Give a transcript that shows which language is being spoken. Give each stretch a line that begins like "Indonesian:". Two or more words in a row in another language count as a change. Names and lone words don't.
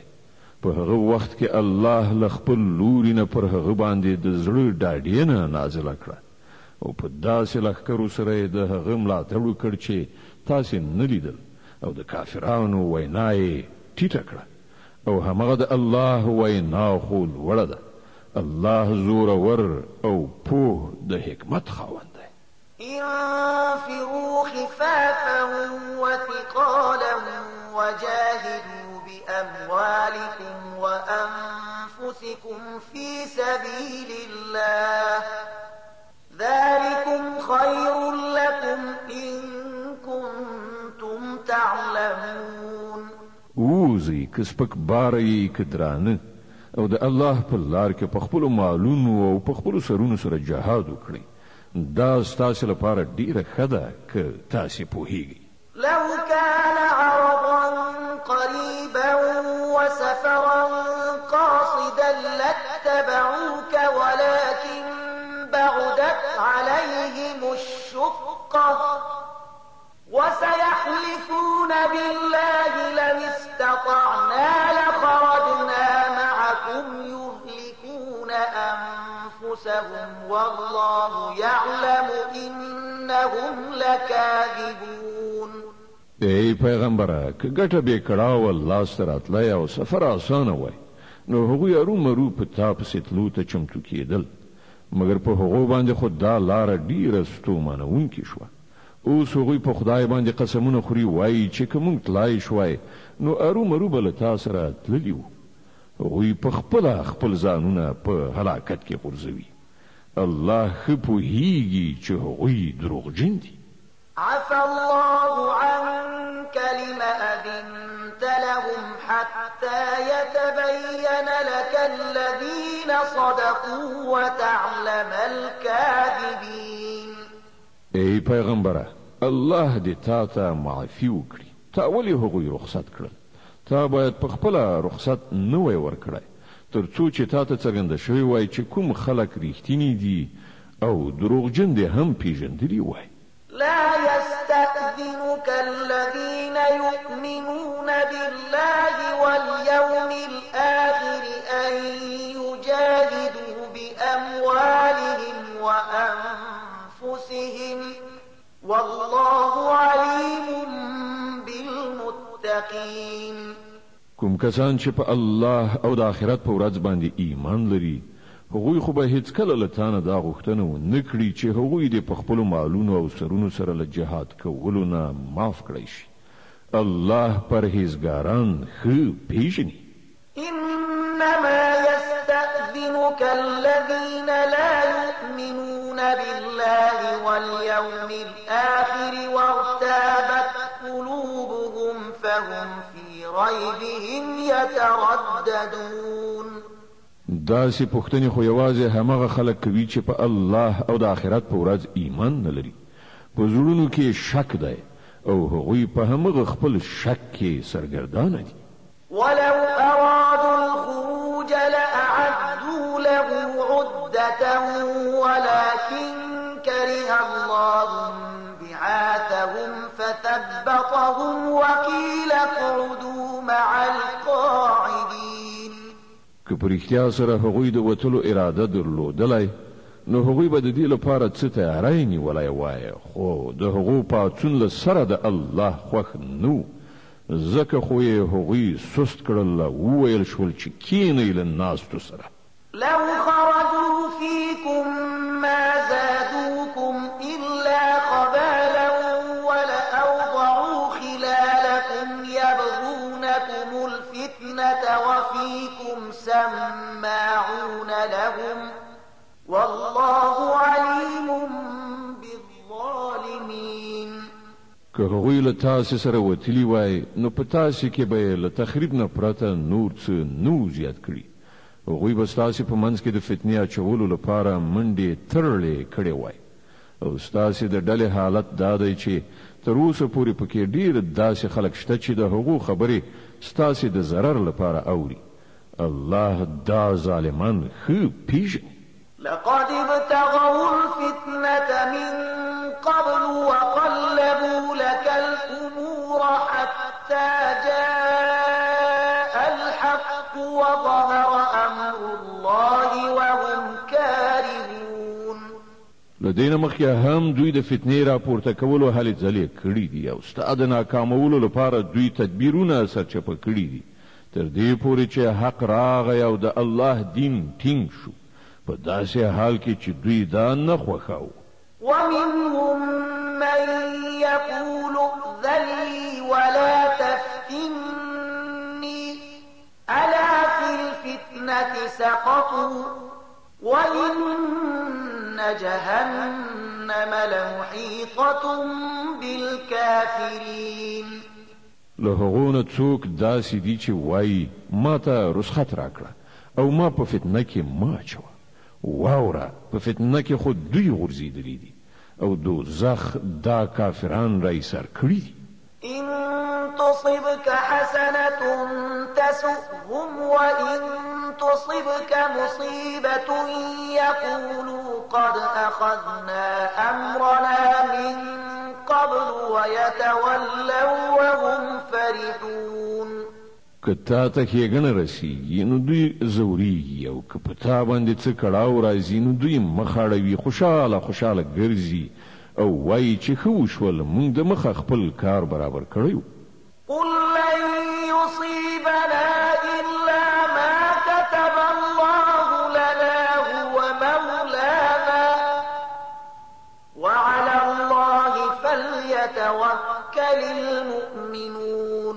Pashto: په هغه وخت کې الله له خپل لوري نه پر هغه باندې د زړه ډاډینه نازله کړه او په داسې لښکرو سره یې د هغه ملاتړ وکړ چې تاسې نه لیدل او د کافرانو وینا یې ټیټه کړه او همغه د الله وینا خو لوړه ده. الله زورور او پوه د حکمت خاوند دی.
Arabic: انفروا خفافا وثقالا وجاهدوا بأموالكم وأنفسكم في سبيل الله ذلكم خير لكم إن كنتم تعلمون.
Pashto: ووزي که سپک باره یې که درانه او د الله په لار کې په خپلو مالونو او په خپلو سرونو سره جهاد وکړئ. دا ستاسې لپاره ډیره ښه ده که تاسې پوهیږئ.
Arabic: لو كان عرضا قريبا وسفرا قاصدا لاتبعوك ولكن بعدت عليهم الشقة وسيحلفون بالله لن استطعنا لخرجنا معكم يهلكون أنفسهم والله يعلم إنهم لكاذبون.
Pashto: ای پیغمبره که ګټه به کړاو الله سره تلای او سفر آسانه وای نو هغوی ارومرو په تا پسې تلو ته چمتو کېدل، مګر په هغو باندې خو دا لاره ډیره ستومانوونکې شوه. اوس هغوی په خدای باندې قسمونه خوري وایي چې که موږ تلای شوای نو ارومرو به له تا سره تللي وو. هغوی په خپله خپل ځانونه په هلاکت کې غورځوي. الله ښه پوهیږي چې هغوی دروغجن دي.
Arabic: عفى الله عنك لم أذنت لهم حتى يتبين لك الذين صدقوا وتعلم الكاذبين.
Pashto: ای پیغمبره الله دې تا ته معافي وکړي. تا ولې هغوی رخصت کړل؟ تا باید په خپله رخصت نه وای ورکړی تر څو چې تا ته څرګنده شوی وای چې کوم خلک ریښتیني دي او دروغجن دې هم پیژندلي وای.
Arabic: لا يستأذنك الذين يؤمنون بالله واليوم الآخر أن يجاهدوا بأموالهم وأنفسهم والله عليم بالمتقين.
Pashto: کوم کسان چې په الله او د آخرت په ورځ باندې ایمان لري هغوی خو به هیڅکله له تا نه دا غوښتنه ونه کړي چې هغوی دې په خپلو مالونو او سرونو سره له جهاد کولو نه معاف کړی شي. الله پرهیزګاران ښه پیژني.
Arabic: إنما يستأذنك الذين لا يؤمنون بالله واليوم الآخر وارتابت قلوبهم فهم في ريبهم يترددون.
Pashto: داسې پوښتنې خو یوازې همغه خلک کوي چې په الله او د آخرت په ورځ ایمان نه لري. په زړونو کې شک دی او هغوی په همغه خپل شک کې سرګردانه دي.
Arabic: ولو أرادوا الخروج لأعدوا له عدة ولكن كره الله بعاثهم فثبطهم وقيل اقعدوا مع القاعدين.
Pashto: که په رښتیا سره هغوی د وتلو اراده درلودلی نو هغوی به د دې لپاره څه تیاری نیولی وای خو د هغو پاڅون له سره د الله خوښ نه ځکه خو یې هغوی سست کړل وویل شول چې کینئ له ناستو سره.
Arabic: لو خرجوا فيكم ما زادوكم إلا خبالا ولأوضعوا خلالكم يبغونكم الفتنة وفيكم سماعون لهم والله عليم بالظالمين.
Pashto: که هغوی له تاسې سره وتلي وای نو په تاسې کې به یې له تخریب نه پرته نور څه نه زیات کړي. هغوی به ستاسې په منځ کې د فتنې اچولو لپاره منډې ترړې کړې وای او ستاسې د ډلې حالت دا دی چې تر اوسه پورې پکې ډېر داسې خلک شته چې د هغو خبرې ستاسې د ضرر لپاره اوري. الله دا ظالمان ښه پیژني.
Arabic: لقد ابتغوا الفتنة من قبل وقلبوا لك الأمور حتى جاء الحق وظهر أمر الله وهم كارهون.
Pashto: لدينا مخکې هم دوی د فتنې راپورته کولو هلې ځلې کړي دي او ستا د ناکامولو لپاره دوی تدبیرونه سرچپه کړي دي تر دې پورې چې حق راغی او د الله دین ټینګ شو په داسې حال کې چې دوی دا نه خوښاوه.
Arabic: ومنهم من يقول ائذن لي ولا تفتني ألا في الفتنة سقطوا وإن جهنم لمحيطة بالكافرين.
Pashto: له هغو نه څوک داسې دي چې وایي ما ته رخصت راکړه او ما په فتنه کې مه اچوه. واوره په فتنه کې خو دوی غورځېدلي دي او دوزخ دا کافران را ایسار کړي دي.
Arabic: إن تصبك حسنة تسؤهم وإن تصبك مصيبة يقولوا قد أخذنا أمرنا من قبل ويتولوا وهم فرحون.
Pashto: که تا ته ښېګڼه رسیږي نو دوی ځورېږي او که په تا باندې څه کړاو راځي نو دوی مخ اړوي خوشحاله خوشحاله ګرځي او وایي چې ښه وشول موږ د مخه خپل کار برابر کړی و.
Arabic: قل لن يصيبنا إلا ما كتب الله لنا هو مولانا وعلى الله فليتوكل المؤمنون.